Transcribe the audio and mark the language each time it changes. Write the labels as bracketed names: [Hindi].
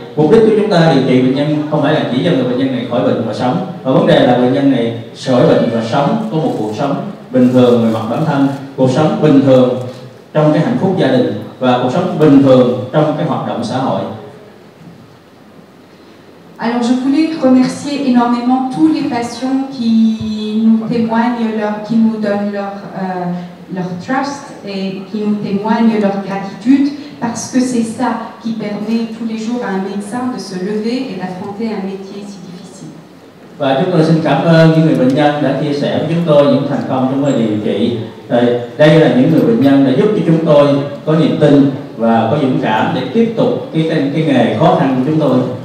[Vietnamese] Mục đích của chúng ta điều trị bệnh nhân không phải là chỉ cho người bệnh nhân này khỏi bệnh và sống, mà vấn đề là bệnh nhân này khỏi bệnh và sống, có một cuộc sống bình thường về mặt bản thân, cuộc sống bình thường trong cái hạnh phúc gia đình và cuộc sống bình thường trong cái hoạt động xã hội. [French] Alors je voulais remercier énormément tous les patients qui nous témoignent, qui nous donnent leur trust et qui nous témoignent leur gratitude, parce que c'est ça qui permet tous les jours à un médecin de se lever et d'affronter un métier si difficile. [Vietnamese] Và chúng tôi xin cảm ơn những người bệnh nhân đã chia sẻ với chúng tôi những thành công trong việc điều trị. Đây là những người bệnh nhân đã giúp cho chúng tôi có niềm tin và có dũng cảm để tiếp tục cái nghề khó khăn của chúng tôi.